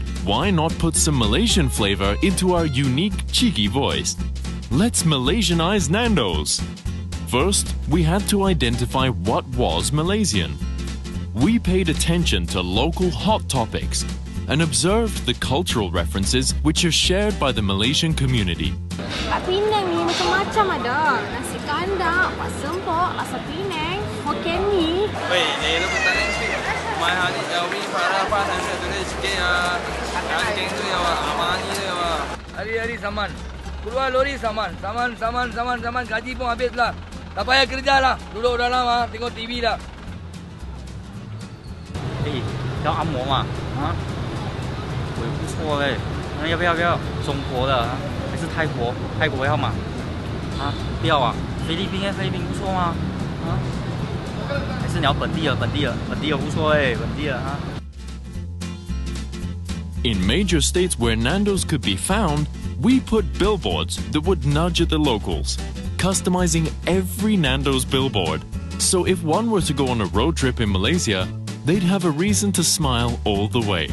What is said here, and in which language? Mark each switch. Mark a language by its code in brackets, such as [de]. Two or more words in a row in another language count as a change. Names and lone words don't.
[en] Why not put some Malaysian flavor into our unique, cheeky voice? Let's Malaysianize Nando's. First, we had to identify what was Malaysian. We paid attention to local hot topics and observed the cultural references which are shared by the Malaysian community. [ms] Pak Penang ni macam-macam ada. Nasi kandar, Pak Sempok, rasa Penang, Hokkien Mee. Wei, ni lu tak nak sikit. Mai hari Elvi Farah apa nanti tulis sikit ya. Yang geng tu ya, Amani tu ya. Hari-hari saman. Keluar lori saman. Saman. Gaji pun habis lah. Tak payah kerja lah. Duduk dalam tengok TV lah. [zh] 要按摩嘛？啊，我不错嘞。那要不要中国的还是泰国？泰国要吗？啊，不要啊。菲律宾不错吗？啊， 还是你要本地的无所谓，本地的啊。 [en] In major states where Nando's could be found, we put billboards that would nudge at the locals, customizing every Nando's billboard. So if one were to go on a road trip in Malaysia, they'd have a reason to smile all the way.